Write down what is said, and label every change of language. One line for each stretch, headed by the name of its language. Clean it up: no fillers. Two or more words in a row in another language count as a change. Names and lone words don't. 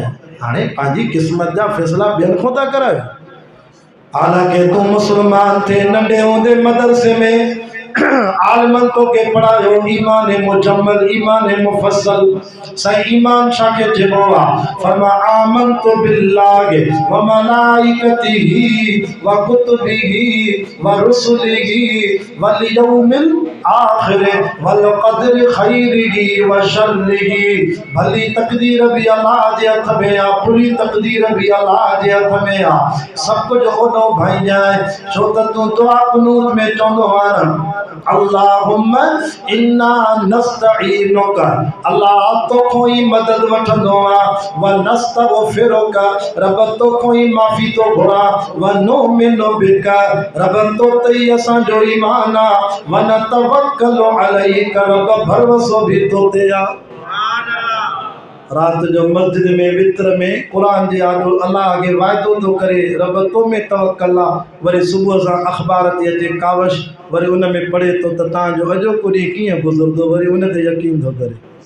Sindhi: हाणे पंहिंजी क़िस्मत जा फ़ैसिला ॿियनि खां था करायो। हालांकि तूं मुस्लमान थे, नंढे हूंदे मदरसे में आलमन तो के पढ़ायो ईमान मुजम्मल, ईमान मुफस्सल। सही ईमान शाके चइबो आहे?
Arabic: फरमा آمنت بالله وملائكته وكتبه ورسله واليوم الآخر والقدر خيره وشره.
Sindhi: भली तकदीर भी अल्लाह जे हथ में आ, बुरी तकदीर भी अल्लाह जे हथ में आ। सब कुछ ओनो भाई जाए, छो त तूं दुआ कुनूत में चवंदो आहे न
Arabic: اللهم إنا نستعينك,
Sindhi: अल्लाह तोखों ही मदद वठंदो आहियां।
Arabic: ونستغفرك,
Sindhi: रब तोखों ही माफ़ी तो घुरा।
Arabic: ونؤمن بك,
Sindhi: रब तो ते असांजो ईमान आहे।
Arabic: ونتوكل عليك,
Sindhi: रब भरोसो भी तो ते आहे। रात जो मस्जिद में वित्र में कुरान जे आॾो अल्लाह के वायदो तो करे, रब तो में तवक्कल आहे। वरी सुबुह सां अख़बार ते अचे कावश, वरी उन में पढ़े तो त तव्हांजो अॼोको ॾींहुं कीअं गुज़रंदो, वरी उन ते यकीन थो करे।